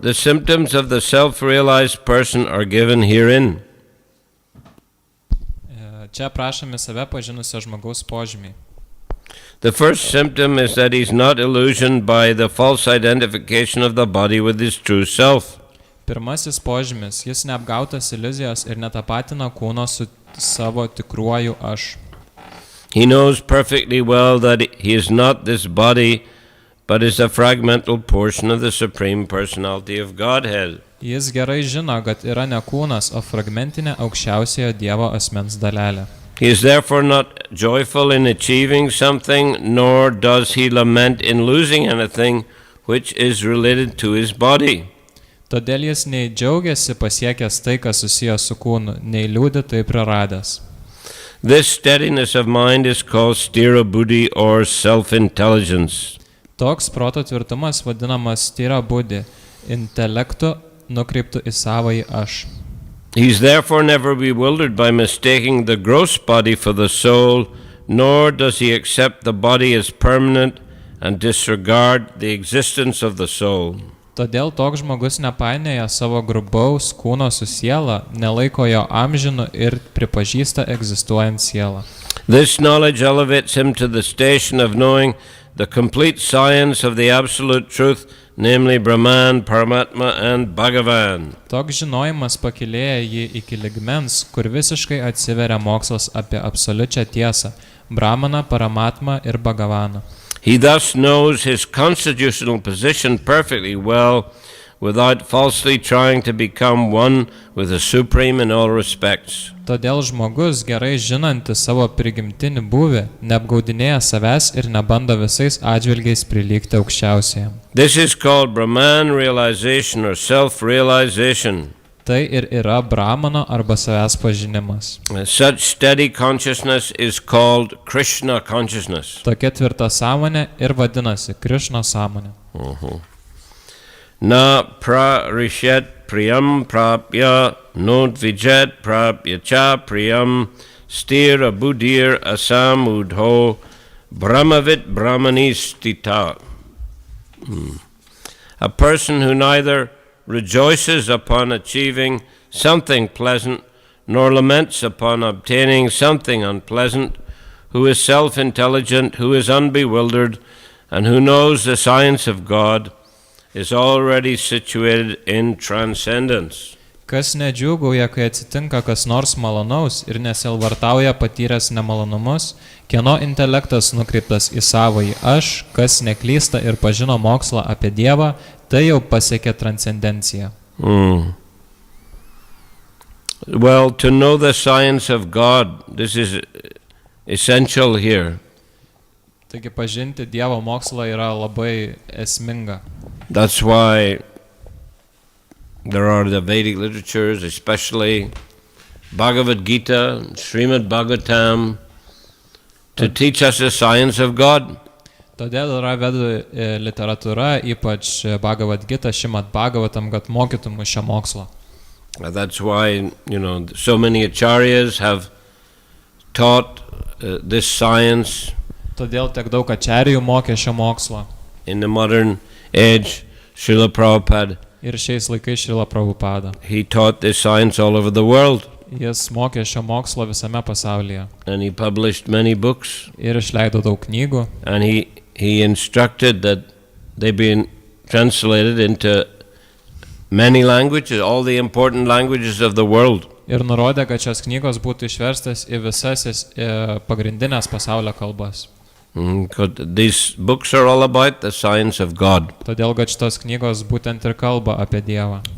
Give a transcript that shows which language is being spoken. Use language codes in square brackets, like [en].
[en] The symptoms of the self-realized person are given herein. [lt] Čia prašomi save pažinusio žmogaus požymiai. [en] The first symptom is that he's not illusioned by the false identification of the body with his true self. [lt] Pirmasis požymis, jis neapgautas iliuzijos ir netapatina kūno su savo tikruoju aš. [en] He knows perfectly well that he is not this body, but is a fragmental portion of the Supreme Personality of Godhead. [lt] Jis gerai žino, kad yra ne kūnas, o fragmentinė aukščiausiojo Dievo asmens dalelė. [en] He is therefore not joyful in achieving something, nor does he lament in losing anything which is related to his body. [lt] Todėl jis nei džiaugiasi pasiekęs tai, kas susijęs su kūnu, nei liūdi tai praradęs. [en] This steadiness of mind is called sthira buddhi or self-intelligence. [lt] Toks proto tvirtumas vadinamas sthira buddhi, intelektu nukreiptu į savąjį aš. [en] He is therefore never bewildered by mistaking the gross body for the soul, nor does he accept the body as permanent and disregard the existence of the soul. [lt] Todėl toks žmogus nepainioja savo grubaus kūno su siela, nelaiko jo amžinu ir pripažįsta egzistuojant sielą. [en] This knowledge elevates him to the station of knowing the complete science of the absolute truth, namely Brahman, Paramatma and Bhagavan. [lt] Toks žinojimas pakilėja jį iki lygmens, kur visiškai atsiveria mokslas apie absoliučią tiesą, Brahmaną, Paramatmą ir Bhagavaną. [en] He thus knows his constitutional position perfectly well without falsely trying to become one with the Supreme in all respects. [lt] Todėl žmogus, gerai žinantis savo prigimtinį būvį, neapgaudinėja savęs ir nebando visais atžvilgiais prilygti aukščiausiajam. [en] This is called Brahman realization or self-realization. [lt] Tai ir yra brahmano arba savęs pažinimas. [en] Such steady consciousness is called Krishna consciousness. [lt] Tokia tvirta sąmonė ir vadinasi Krišna sąmonė. [sa] Na prarishet priyam prapya nodvijet prapya cha priyam sthira buddhir asamudho brahmavit brahmanistita. [en] A person who neither rejoices upon achieving something pleasant nor laments upon obtaining something unpleasant, who is self-intelligent, who is unbewildered, and who knows the science of God, is already situated in transcendence. [lt] Kas nedžiūgauja, kai atsitinka kas nors malonaus ir nesilvartauja patyręs nemalonumus, kieno intelektas nukreiptas į savąjį aš, kas neklysta ir pažino mokslą apie Dievą, tai jau pasiekė transcendenciją. [en] Well, to know the science of God, this is essential here. [lt] Taigi pažinti Dievo mokslą yra labai esminga. [en] That's why there are the Vedic literatures, especially Bhagavad Gita, Srimad Bhagavatam, to teach us the science of God. [lt] Todėl yra vedų literatūra, ypač Bhagavad Gita, Srimad Bhagavatam, kad mokytų mus šią mokslą. [en] That's why, so many acharyas have taught this science. [lt] Todėl tiek daug ačarijų mokė šią mokslą. [en] In the modern age, Srila Prabhupada, [lt] Ir šiais laikais Srila Prabhupada. [en] he taught this science all over the world. [lt] Jis mokė šią mokslą visame pasaulyje. [en] And he published many books. [lt] Ir išleido daug knygų. [en] And he instructed that they be translated into many languages, all the important languages of the world. [lt] Ir nurodė, kad šios knygos būtų išverstas į visas pagrindinės pasaulio kalbas. [en] These books are all about the science of God. [lt] Todėl, kad šitos knygos būtent ir kalba apie Dievą.